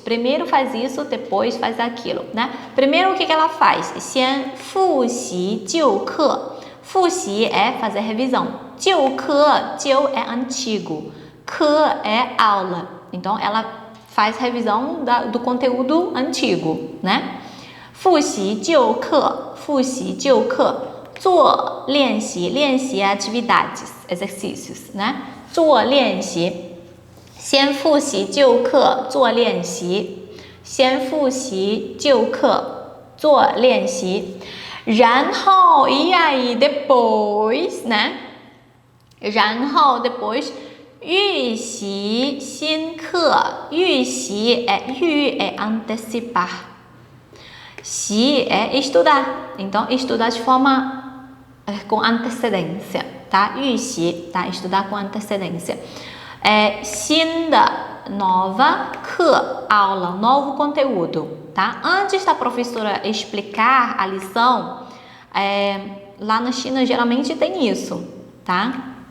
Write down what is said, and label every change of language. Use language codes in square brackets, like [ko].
[pt] Primeiro faz isso, depois faz aquilo, né? Primeiro o que ela faz? [zh] 先复习旧课. 复习 [pt] é fazer revisão. [zh] 旧课, 旧 [pt] é antigo. que é aula. Então, ela faz revisão do conteúdo antigo, né? [zh] 复习旧课，复习旧课，做练习，练习 [pt] atividades, exercícios, né? [zh] 做练习，先复习旧课，做练习，先复习旧课，做练习，然后 [pt] e aí depois, né? [zh] 然后 [pt] depois [zh] 预习新课，预习 [pt] é antecipar. 习 é estudar, então estudar de forma com antecedência, tá? [zh] 预习, [pt] tá? Estudar com antecedência. [zh] 新的 [pt] nova [zh] 课 [pt] aula, novo conteúdo, tá? Antes da professora explicar a lição, lá na China geralmente tem isso, tá?